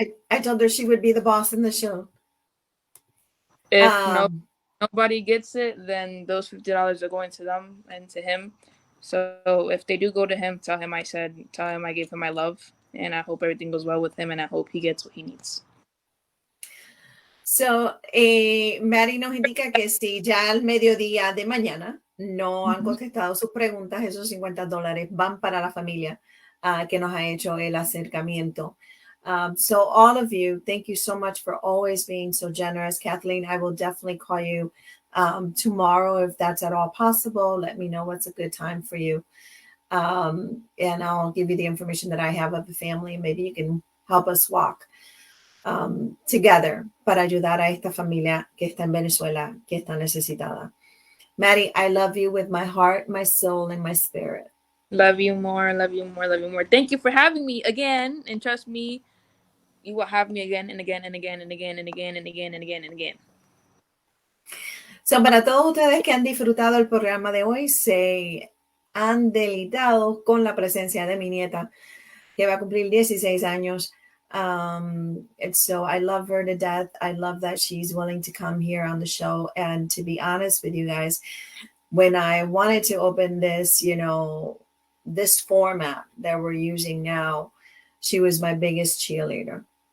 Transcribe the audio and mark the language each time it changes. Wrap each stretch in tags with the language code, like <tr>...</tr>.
<en>I told her she would be the boss in the show. If nobody gets it, then those $50 are going to them and to him. So if they do go to him, tell him I gave him my love, and I hope everything goes well with him, and I hope he gets what he needs.</en> <es>So, Mary nos indica que si ya al mediodía de mañana no han contestado sus preguntas, esos $50 van para la familia que nos ha hecho el acercamiento.</es> <en>So all of you, thank you so much for always being so generous. Kathleen, I will definitely call you tomorrow if that's at all possible. Let me know what's a good time for you. And I'll give you the information that I have of the family. Maybe you can help us walk together</en> <es>para ayudar a esta familia que está en Venezuela, que está necesitada.</es> <en>Maddie, I love you with my heart, my soul, and my spirit. Love you more, love you more, love you more. Thank you for having me again. And trust me, you will have me again and again and again and again and again and again and again and again.</en> <es>So, para todos ustedes que han disfrutado el programa de hoy, se han deleitado con la presencia de mi nieta, que va a cumplir 16 años.</es> <en>And so I love her to death. I love that she's willing to come here on the show. And to be honest with you guys, when I wanted to open this, this format that we're using now, she was my biggest cheerleader.</en>